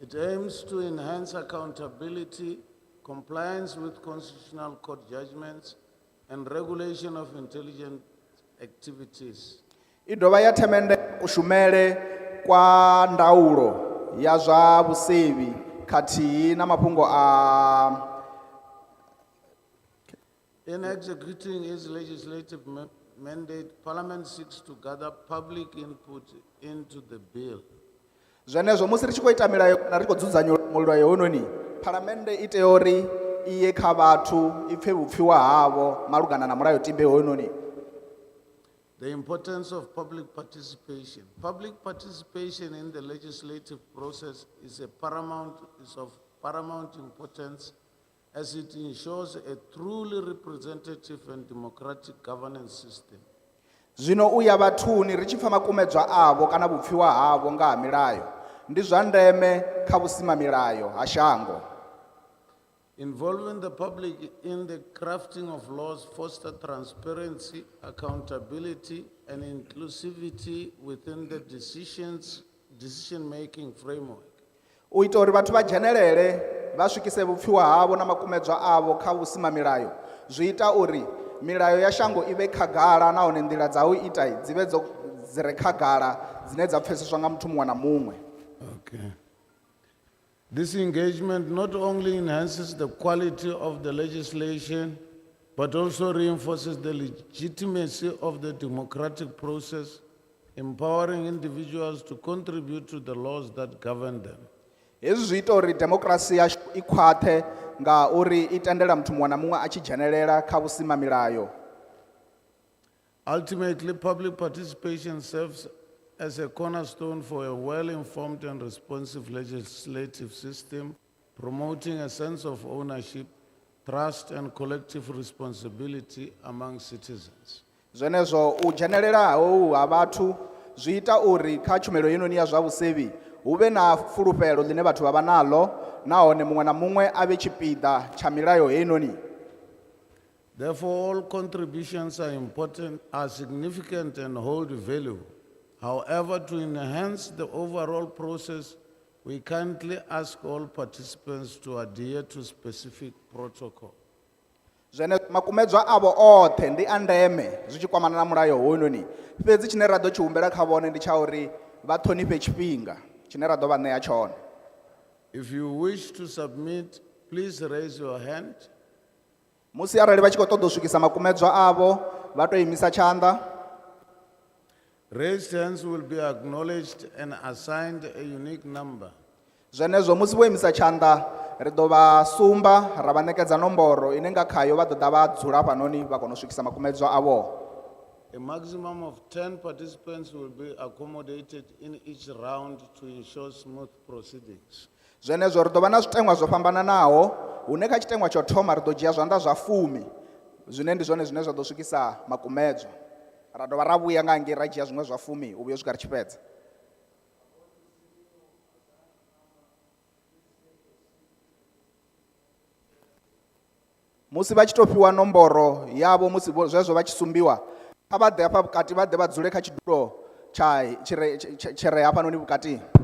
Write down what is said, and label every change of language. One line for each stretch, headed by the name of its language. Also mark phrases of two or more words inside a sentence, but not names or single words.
English: It aims to enhance accountability, compliance with constitutional court judgments, and regulation of intelligence activities.
Venda: I dovha ya themende kushumele kwa ndaulo ya zwa vhusevi khathihi na mafhungo a
English: In executing its legislative mandate, Parliament seeks to gather public input into the bill.
Venda: zwenezwo musi ri tshi khou ita milayo kana ri khou dzudzanya mulayo hoyunoni phalamennde i tea uri i ye kha vhathu i pfe vhupfiwa havho malugana na mulayotibe hoyunoni.
English: The importance of public participation. Public participation in the legislative process is of paramount importance as it ensures a truly representative and democratic governance system.
Venda: Zwino uya vhathuni ri tshi pfa makumedzwa avho kana vhupfiwa havho nga ha milayo ndi zwa ndeme kha vhusimamilayo ha shango.
English: Involving the public in the crafting of laws foster transparency, accountability, and inclusivity within the decision-making framework.
Venda: U ita uri vhathu vha dzhenelele vha swikise vhupfiwa havho na makumedzwa avho kha vhusimamilayo zwi ita uri milayo ya shango i vhe khagala nahone nḓila dza u ita dzi vhe dzi re khagala dzine dza pfeseswa nga muthu muṅwe na muṅwe.
English: Okay. This engagement not only enhances the quality of the legislation, but also reinforces the legitimacy of the democratic process, empowering individuals to contribute to the laws that govern them.
Venda: Hezwi zwi ita uri democracy yashu i khwaṱhe nga uri i tendela muthu muṅwe na muṅwe a tshi dzhenelela kha vhusimamilayo.
English: Ultimately, public participation serves as a cornerstone for a well-informed and responsive legislative system, promoting a sense of ownership, trust, and collective responsibility among citizens.
Venda: Zwenezwo u dzhenelelaho ha vhathu zwi ita uri kha tshumelo yenoni ya zwa vhusevi hu vhe na fulufhelo ḽine vhathu vha vha naḽo nahone muṅwe na muṅwe a vhe tshipiḓa tsha milayo heinoni.
English: Therefore, all contributions are important, are significant, and hold value. However, to enhance the overall process, we kindly ask all participants to adhere to specific protocol.
Venda: Zwene makumedzwa avho oṱhe ndi a ndeme zwi tshi kwamana na mulayo hoyunoni fhedzi tshine ra ḓo tshi humbela kha vhone ndi tsha uri vha ṱhonifhe tshifhinga tshine ra ḓo vha ṋea tshone.
English: If you wish to submit, please raise your hand.
Venda: Musi arali vha tshi khou ṱoḓa u swikisa makumedzwa avho vha tou imisa tshanḓa.
English: Raised hands will be acknowledged and assigned a unique number.
Venda: Zwenezwo musi vho imisa tshanḓa ri ḓo vha sumba ra vha ṋekedza nomboro ine nga khayo vha ḓo ḓa vha dzula fhanoni vha kona u swikisa makumedzwa avho.
English: A maximum of 10 participants will be accommodated in each round to ensure smooth proceedings.
Venda: Zwenezwo ri ḓo vha na zwiteṅwa zwo fhambananaho hune kha tshiteṅwa tsho thoma ri ḓo dzhia zwanḓa zwa 10 zwine ndi zwone zwine zwa ḓo swikisa makumedzwa. Ra dovha ra vhuya nga ngei ra dzhia zwiṅwe zwa 10 u vhuya u swika ri tshi fhedza. Musi vha tshi tou fhiwa nomboro yavho musi zwezwo vha tshi sumbiwa kha vha ḓe hafha vhukati vha ḓe vha dzule kha tshidulo tshi re hafhanoni vhukati.